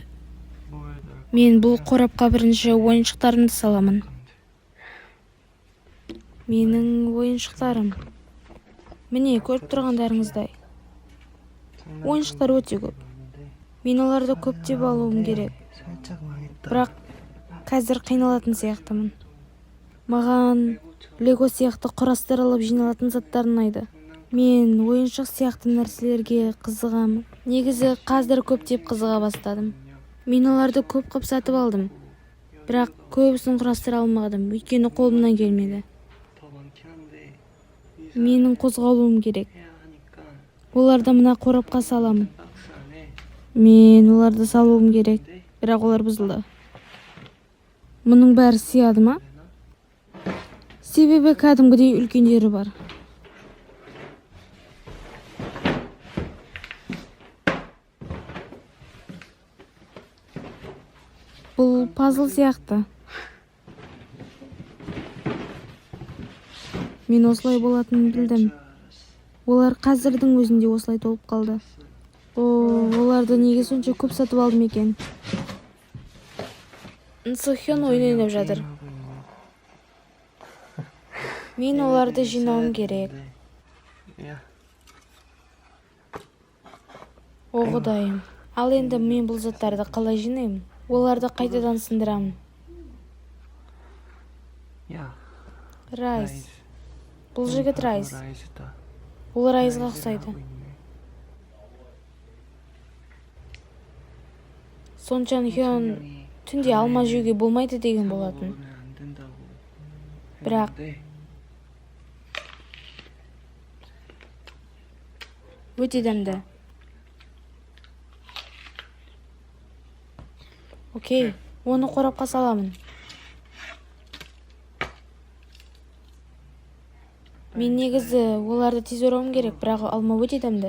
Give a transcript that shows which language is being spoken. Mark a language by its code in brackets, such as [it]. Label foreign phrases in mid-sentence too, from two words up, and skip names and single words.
[ko] 뭘 넣을 [kk] мен бұл қорапқа бірінші ойыншықтарымды саламын. Менің ойыншықтарым. Міне, көріп тұрғандарыңыздай. ойыншықтар өте көп. Мен оларды көптеп алуым керек. [ko] 살짝 망했다. [kk] Бірақ қазір қиналатын сияқтымын. Маған лего сияқты құрастырылып жиналатын заттар ұнайды. Мен ойыншық сияқты нәрселерге қызығамын. Негізі қазір көптеп қызыға бастадым. Мен оларды көп қып сатып алдым. Бірақ көбісін құрастыра алмадым, өйткені қолымнан келмеді. [ko] 더 많긴 한데 [kk] Менің қозғалуым керек. [ko] 해야 하니까 [kk] Оларды мына қорапқа саламын. [ko] 박스 안에 [kk] Мен оларды салуым керек, бірақ олар бұзылды. Мұның бәрі сияды ма? Себебі кәдімгідей үлкендері бар. Бұл пазл сияқты. Мен осылай болатынын білдім. Олар қазірдің өзінде осылай толып қалды. Оларды неге сонша көп сатып алдым екен? Нсохён ойын ойнап жатыр. [ko] 하고 있는 [kk] Мен оларды жинауым керек. [ko] 야, [kk] О, Құдайым. Ал енді мен бұл заттарды қалай жинаймын? Оларды қайтадан сындырамын. [ko] 야, [kk] Райс. Бұл жігіт Райс. [ko] 라이즈다. [kk] Ол Райсға ұқсайды. Сончан Хён түнде алма жеуге болмайды деген болатын. [ko] 안 된다고. [kk] бірақ [ko] 했는데 [kk] өте дәмді. Окей, оны қорапқа саламын. Мен негізі оларды тез орауым керек, бірақ алма өте дәмді.